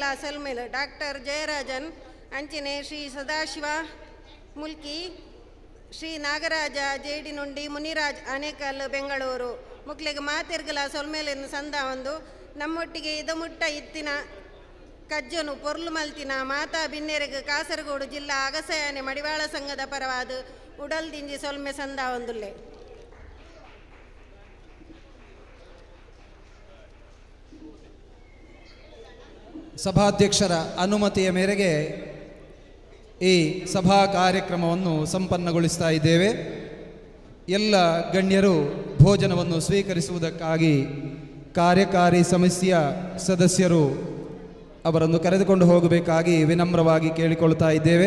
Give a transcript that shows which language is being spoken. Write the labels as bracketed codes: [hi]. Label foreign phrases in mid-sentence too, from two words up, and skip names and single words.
[tcy] ಸೊಲ್ಮೆಲು ಡಾಕ್ಟರ್ ಜಯರಾಜನ್ ಅಂಚನೆ ಶ್ರೀ ಸದಾಶಿವ ಮುಲ್ಕಿ ಶ್ರೀ ನಾಗರಾಜ ಜೇಡಿನುಂಡಿ ಮುನಿರಾಜ್ ಆನೇಕಲ್ ಬೆಂಗಳೂರು ಮುಕ್ಲೆಗೆ ಮಾತೆರ್ಗಲ ಸೊಲ್ಮೇಲೆನ್ನು ಸಂದ ಒಂದು ನಮ್ಮೊಟ್ಟಿಗೆ ಇದಮುಟ್ಟ ಇತ್ತಿನ ಕಜ್ಜನು ಪೊರ್ಲು ಮಲ್ತಿನ ಮಾತಾ ಬಿನ್ನೆರೆಗೆ ಕಾಸರಗೋಡು ಜಿಲ್ಲಾ ಅಗಸಯಾನೆ ಮಡಿವಾಳ ಸಂಘದ ಪರವಾದ ಉಡಲ್ದಿಂಜಿ ಸೊಲ್ಮೆ ಸಂದ ಒಂದುಲ್ಲೆ. [kn] ಸಭಾಧ್ಯಕ್ಷರ ಅನುಮತಿಯ ಮೇರೆಗೆ ಈ ಸಭಾ ಕಾರ್ಯಕ್ರಮವನ್ನು ಸಂಪನ್ನಗೊಳಿಸ್ತಾ ಇದ್ದೇವೆ. ಎಲ್ಲ ಗಣ್ಯರು ಭೋಜನವನ್ನು ಸ್ವೀಕರಿಸುವುದಕ್ಕಾಗಿ ಕಾರ್ಯಕಾರಿ ಸಮಿತಿಯ ಸದಸ್ಯರು ಅವರನ್ನು ಕರೆದುಕೊಂಡು ಹೋಗಬೇಕಾಗಿ ವಿನಮ್ರವಾಗಿ ಕೇಳಿಕೊಳ್ತಾ ಇದ್ದೇವೆ.